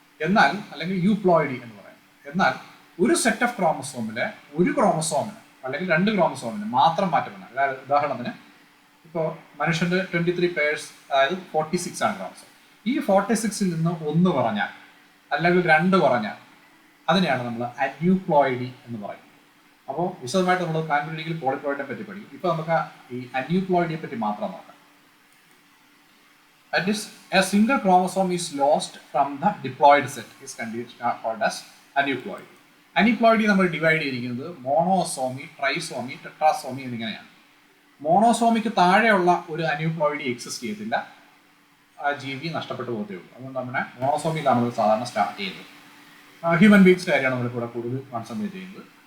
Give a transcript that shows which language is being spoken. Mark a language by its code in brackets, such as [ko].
[ml] എന്നാൽ അല്ലെങ്കിൽ യൂപ്ലോയിഡി എന്ന് പറയുന്നത്. എന്നാൽ ഒരു സെറ്റ് ഓഫ് ക്രോമസോമിലെ ഒരു ക്രോമസോമിന് അല്ലെങ്കിൽ 2 ക്രോമസോമിന് മാത്രം മാറ്റം വന്നാൽ, അതായത് ഉദാഹരണത്തിന് ഇപ്പോൾ മനുഷ്യൻ്റെ 23 പെയർസ്, അതായത് 46 ആണ് ക്രോമസോം. ഈ 46-ൽ നിന്ന് 1 കുറഞ്ഞാൽ അല്ലെങ്കിൽ 2 കുറഞ്ഞാൽ അതിനെയാണ് നമ്മൾ അന്യൂപ്ലോയിഡി എന്ന് പറയുന്നത്. അപ്പോൾ വിശദമായിട്ട് നമ്മൾ പ്ലാന്റ് ബ്രീഡിംഗിൽ പോളിപ്ലോയിഡിനെ പറ്റി പഠിക്കും. ഇപ്പോൾ നമുക്ക് ഈ അന്യൂപ്ലോയിഡിയെ പറ്റി മാത്രം നോക്കാം. [en] That is, a single chromosome is lost from the diploid set is called as aneuploidy. [ml] Aneuploidy നമ്മൾ ഡിവൈഡ് ചെയ്തിരിക്കുന്നത് മോണോസോമി, ട്രൈസോമി, ടെട്രാസോമി എന്നിങ്ങനെയാണ്. മോണോസോമിക്ക് താഴെയുള്ള ഒരു അന്യൂപ്ലോയിഡി എക്സിസ്റ്റ് ചെയ്യത്തില്ല, ആ ജീവി നഷ്ടപ്പെട്ടു പോകത്തേ ഉള്ളൂ. അതുകൊണ്ട് നമ്മുടെ മോണോസോമിയിലാണ് നമ്മൾ സാധാരണ സ്റ്റാർട്ട് ചെയ്യുന്നത്. ഹ്യൂമൻ ബീങ്സിൻ്റെ കാര്യമാണ് നമ്മൾ കൂടെ കൂടുതൽ കോൺസെൻട്രേറ്റ് ചെയ്യുന്നത്.